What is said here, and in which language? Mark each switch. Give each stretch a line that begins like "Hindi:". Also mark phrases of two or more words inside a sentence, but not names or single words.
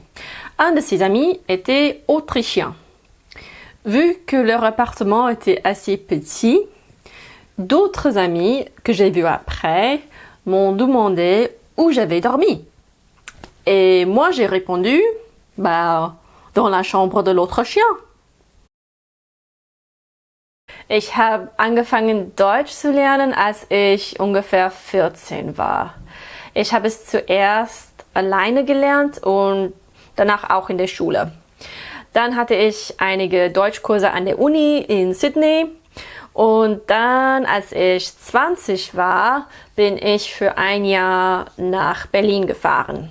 French: Un de ses amis était autrichien. Vu que leur appartement était assez petit, d'autres amis que j'ai vus après m'ont demandé où j'avais dormi. Et moi, j'ai répondu, dans la chambre de l'Autrichien.
German: Ich habe angefangen Deutsch zu lernen, als ich ungefähr 14 war. Ich habe es zuerst alleine gelernt und danach auch in der Schule. Dann hatte ich einige Deutschkurse an der Uni in Sydney und dann, als ich 20 war, bin ich für ein Jahr nach Berlin gefahren.